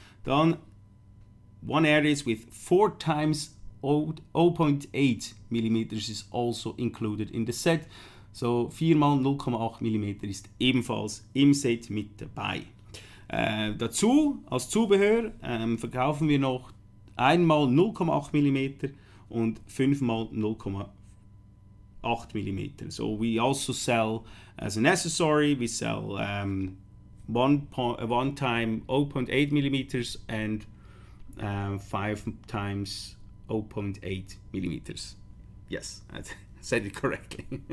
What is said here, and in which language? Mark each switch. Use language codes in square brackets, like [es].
[en] Dann one Air Disc with 4 times 0.8 mm is also included in the set. [de] So 4 mal 0,8 mm ist ebenfalls im Set mit dabei. Dazu als Zubehör verkaufen wir noch 1 mal 0,8 mm und 5 mal 0,8 mm. [en] So we also sell as an accessory, we sell one time 0.8 mm and 5 times 0.8 mm. Yes, I said it correctly.